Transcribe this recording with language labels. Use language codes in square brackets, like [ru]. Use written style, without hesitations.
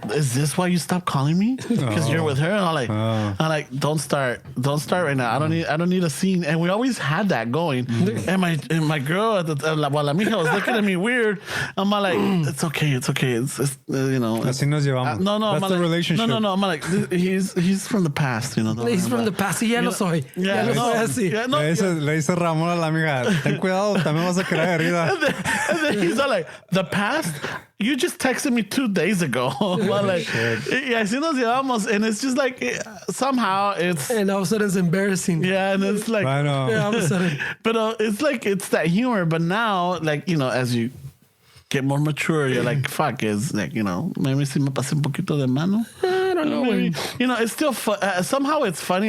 [en] Is this why you stopped calling me? Because you're with her? And I'm like, don't start right now. I don't need a scene. And we always had that going. And my girl at the while la mija was looking at me weird. I'm like, it's okay. It's you know. [es] Así nos llevamos. No, [en] That's the relationship. No. I'm like, he's from the past, you know. He's from the past. [es] Y ya lo soy. [en] Yeah, [es] Ya lo soy así. [en] Yeah, no. [es] Le dice Ramón a la amiga, ten cuidado, también vas a quedar herida. [en] And then he's all like, the past? You just texted me 2 days ago. But like, yeah, [es] así nos llevamos. [en] And it's just like, somehow it's... And all of a sudden it's embarrassing. Yeah, and it's like... I know. Yeah, all of a sudden. But it's like, it's that humor. But now, like, you know, as you get more mature, you're like, fuck, it's like, you know, maybe [es] si me pasé un poquito de mano. [en] I don't know. Maybe, you know, it's still somehow it's funny.